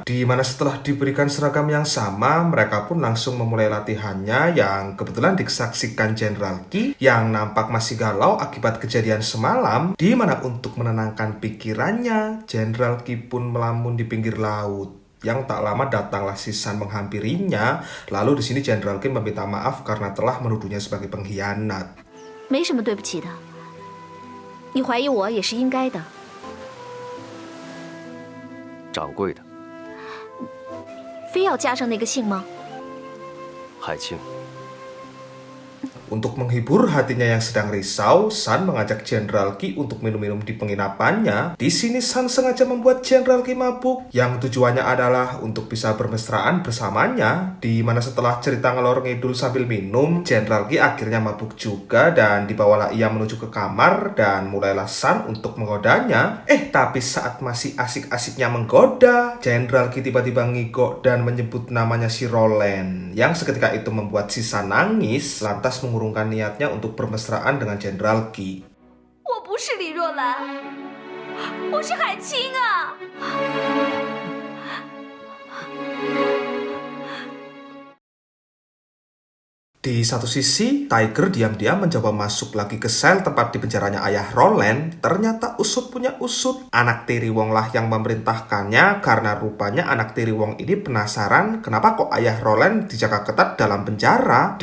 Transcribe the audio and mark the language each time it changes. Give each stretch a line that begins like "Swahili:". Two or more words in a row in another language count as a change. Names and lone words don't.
Indonesian: Di mana setelah diberikan seragam yang sama, mereka pun langsung memulai latihannya yang kebetulan disaksikan Jenderal Qi yang nampak masih galau akibat kejadian semalam. Di mana untuk menenangkan pikirannya, Jenderal Qi pun melamun di pinggir laut. Yang tak lama datanglah si San menghampirinya. Lalu di sini Jenderal Qi meminta maaf karena telah menuduhnya sebagai pengkhianat.
Chinese: 没什么对不起的，你怀疑我也是应该的。掌柜的，非要加上那个姓吗？海清，
Indonesian: Untuk menghibur hatinya yang sedang risau, San mengajak Jenderal Qi untuk minum-minum di penginapannya. Di sini San sengaja membuat Jenderal Qi mabuk, yang tujuannya adalah untuk bisa bermesraan bersamanya. Di mana setelah cerita ngelor ngidul sambil minum, Jenderal Qi akhirnya mabuk juga dan dibawalah ia menuju ke kamar dan mulailah San untuk menggodanya. Tapi saat masih asik-asiknya menggoda, Jenderal Qi tiba-tiba ngigok dan menyebut namanya si Roland, yang seketika itu membuat si San nangis, lantas mengurungkan niatnya untuk bermesraan dengan Jenderal Qi.
Chinese: 我不是李若兰，我是海清啊！
Indonesian: Di satu sisi, Tiger diam-diam mencoba masuk lagi ke sel tempat dipenjaranya ayah Roland. Ternyata Usut punya usut. Anak tiri Wong lah yang memerintahkannya karena rupanya anak tiri Wong ini penasaran kenapa kok ayah Roland dijaga ketat dalam penjara.